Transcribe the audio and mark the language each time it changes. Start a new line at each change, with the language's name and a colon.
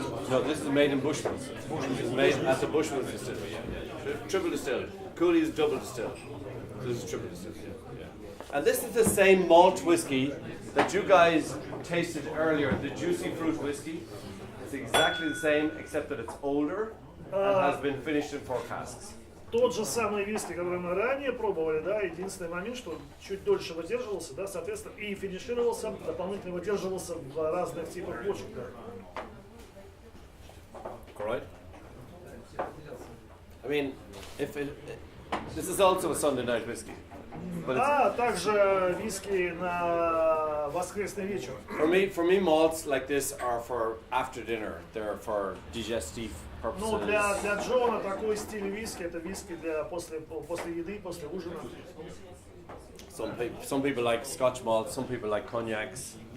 English: No, this is made in Bushmills. It's made at the Bushmills distillery. Yeah. Triple distilled. Cooley is double distilled. This is triple distilled. Yeah. And this is the same malt whiskey that you guys tasted earlier, the juicy fruit whiskey. It's exactly the same, except that it's older and has been finished in 4 casks.
Russian: Тот же самый виски, который мы ранее пробовали, да, единственный момент, что чуть дольше выдерживался, да, соответственно, и финишировался, дополнительно выдерживался в разных типах бочек, да.
English: Right? I mean, this is also a Sunday night whiskey. But it's,
Russian: также виски на воскресный вечер.
English: for me, malts like this are for after dinner. They're for digestive purposes.
Russian: Ну, для Джона такой стиль виски, это виски для после еды, после ужина.
English: Some people like Scotch malts, some people like cognacs.